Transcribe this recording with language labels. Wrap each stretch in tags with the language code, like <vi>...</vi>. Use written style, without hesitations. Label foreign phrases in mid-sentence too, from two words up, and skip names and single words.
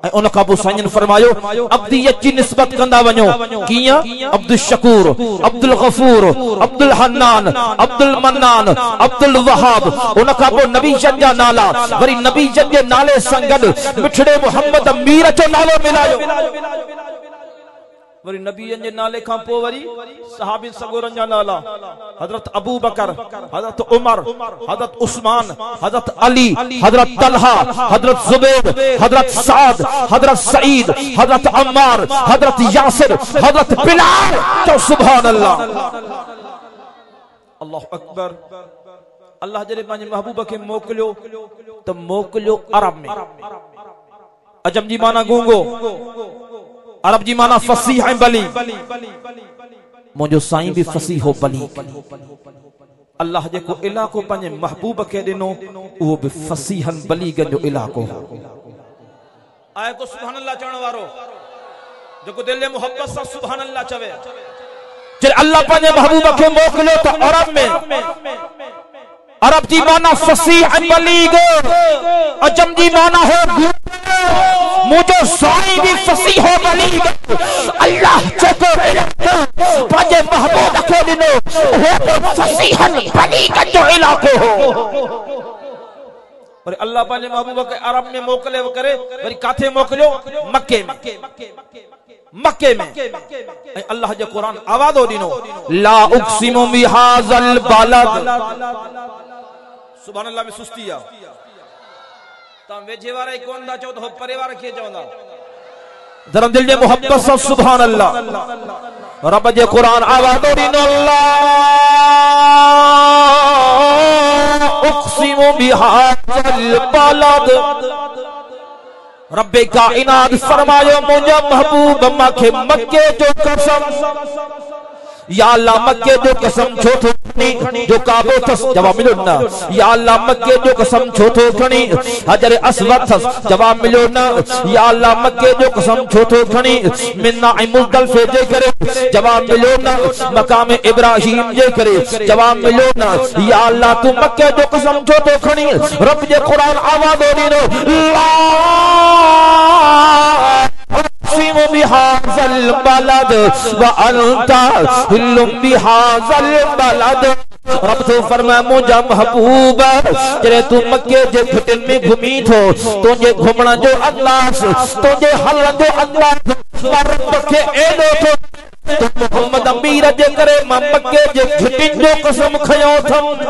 <sd>ऐं उन खां पोइ साईं फरमायो अब्दियत जी निस्बत कंदा वञो कीअं अब्दुल शकूर अब्दुल गफूर अब्दुल हन्नान अब्दुल मन्नान अब्दुल वहाब उन खां पोइ नबी जन जा नाला वरी नबी जन जे नाले सां गॾु मिठड़े मोहम्मद मीर जो नालो मिलायो वरी नबीयन जे नाले खां पोइ वरी सहाबी सगोरन जा नाला हजरत अबू बकर हजरत उमर हजरत उस्मान हजरत अली हजरत तलहा हजरत जुबैर हजरत साद हजरत सईद हजरत अम्मार हजरत यासिर हजरत बिलाल तो</sd> <ar>سبحان الله الله أكبر</ar> <sd>अल्लाह जॾहिं पंहिंजे महबूब खे मोकिलियो त मोकिलियो अरब में। अजम जी माना गूंगो, अरब जी माना फसीह ऐं बली। मुंहिंजो साईं बि फसीह हो बली। अल्लाह जेको इलाको पंहिंजे महबूब खे ॾिनो उहो बि फसीहन बलीगन जो इलाको हो। आए को</sd> <ar>سبحان الله</ar> <sd>चवण वारो जेको दिल में मोहब्बत सां</sd> <ar>سبحان الله</ar> <sd>चवे। जॾहिं अल्लाह पंहिंजे महबूब खे मोकिलियो त अरब में, अरब जी माना फसीह ऐं बलीग, अजम जी माना हो मुझे साईं भी फसीह हो बलीग। अल्लाह जेको पंहिंजे महबूब खे ॾिनो उहो फसीहन बलीग जो इलाको हो। और अल्लाह पंहिंजे महबूब खे अरब में मोकिले करे वरी काथे मोकिलियो? मक्के में। मक्के में अल्लाह जो कुरान आवाज़ो ॾिनो</sd> <ar>لا أقسم بهذا البلد. سبحان الله</ar> <sd>में सुस्ती आ। तां वेझे वारा ही कोन था चओ त परे वारा कीअं चवंदा? जरा दिल जे मोहब्बत सां</sd> <ar>سبحان الله.</ar> <sd>रब जे कुरान आवाज़ो ॾिनो</sd> <ar>لا أقسم بهذا البلد.</ar> <sd>रब्बे काइनात फरमायो मुंहिंजा महबूब मांखे मक्के जो कसम,</sd> <ar>يا الله</ar> <sd>मक्के जो कसम छो थो खणी जो काबो थस? जवाब मिलियो न।</sd> <ar>يا الله</ar> <sd>मक्के जो कसम छो थो खणी? हजर अस्वद थस? जवाब मिलियो न।</sd> <ar>يا الله</ar> <sd>मक्के जो कसम छो थो खणी? मिना ऐं मुज़दलिफ़े जे करे? जवाब मिलियो न। मकाम इब्राहिम जे करे? जवाब मिलियो न।</sd> <ar>يا الله</ar> <sd>तू मक्के जो कसम छो थो खणी? रब जे कुरान आवाज़ो ॾिनो</sd> <ar>لا أقسم بهذا البلد وأنت حل بهذا البلد.</ar> <sd>रब तो फरमाए मुंहिंजा महबूब जॾहिं तू मक्के जे घिटिन में घुमी थो, तुंहिंजे घुमण जो अंदाज़, तुंहिंजे हलण जो अंदाज़ रब खे एॾो थो तो मोहम्मद अमीर जे करे मां मक्के जे घिटिन जो कसम खयो थम।</sd>